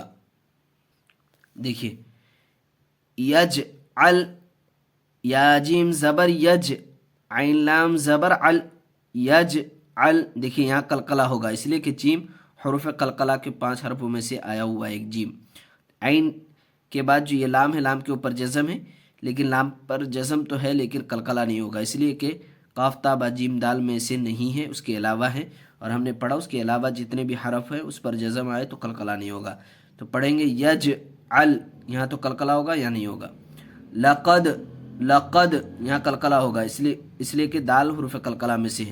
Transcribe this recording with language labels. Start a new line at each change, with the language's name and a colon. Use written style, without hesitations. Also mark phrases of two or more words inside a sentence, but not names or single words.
Urdu: دیکھیے، یج ال، یا جیم زبر یج، عین لام زبر ال، یج ال. دیکھیے یہاں قلقلہ ہوگا اس لیے کہ جیم حروف قلقلہ کے 5 حرفوں میں سے آیا ہوا ایک جیم. عین کے بعد جو یہ لام ہے، لام کے اوپر جزم ہے، لیکن لام پر جزم تو ہے لیکن قلقلہ نہیں ہوگا اس لیے کہ قاف تا با جیم دال میں سے نہیں ہے، اس کے علاوہ ہے. اور ہم نے پڑھا اس کے علاوہ جتنے بھی حرف ہیں اس پر جزم آئے تو قلقلہ نہیں ہوگا. تو پڑھیں گے یج ال، یہاں تو قلقلہ ہوگا یا نہیں ہوگا. لقد، لقد یہاں قلقلہ ہوگا اس لیے کہ دال حروف قلقلہ میں سے ہے.